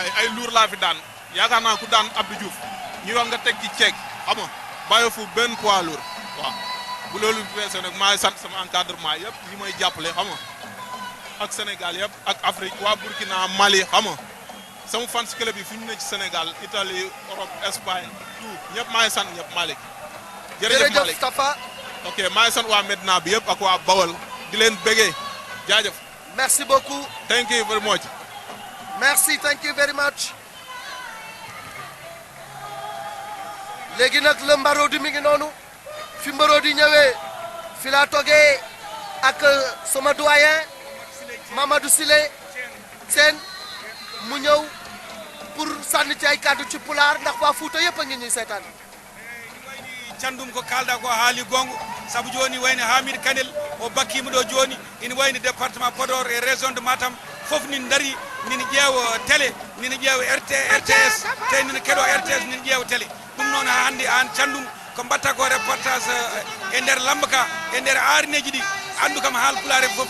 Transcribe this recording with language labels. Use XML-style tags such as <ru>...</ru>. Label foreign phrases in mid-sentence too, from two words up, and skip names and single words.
<wo>waaye ay luur laa fi daan yaakaar naa ku daan Abdou Diouf ñu wax nga teg ci ceeg xam nga bàyyi fu benn</wo> <fr>poids lourd</fr> <wo>waaw bu loolu weesoo nag maa ngi sant sama encadrement yëpp ñi may jàppale xam nga ak Sénégal yëpp ak Afrique waa Burkina Mali xam nga sama</wo> <en>fans club</en> <wo>yi fu ñu ne ci Sénégal Italie Europe Espagne tout ñëpp maa ngi sant ñëpp Malick. jërëjëf Malick Tapha. ok maa ngi sant waa Medina bi yëpp ak waa Bawol di leen bëggee jaajëf.</wo> <fr>merci beaucoup.</fr> <en>thank you very much. merci thank you very much.</en> <wo>léegi nag la Marodi mi ngi noonu fi Marodi ñëwee fi laa toogee ak sama doyen Mamadou Sile Sène mu ñëw pour sànni ci ay kàddu ci pulaar ndax waa Fuuta yëpp a ngi ñuy seetaan.</wo> <ff>candum ko kalda ko haali gongo sabu joni wayno Hamid Kanel o bakkima ɗo joni ina wayno</ff> <fr>département Podor et région de Matam</fr> <ff>fof nin dari nina ƴeewa télé nina ƴeewa RTS te nina keɗo RTS nina ƴeewa télé ɗum noon hannde an candum ko mbatta ko reportage e nder lamba ka e nder aarineji ɗi andu kam haal pulaare fof</ff>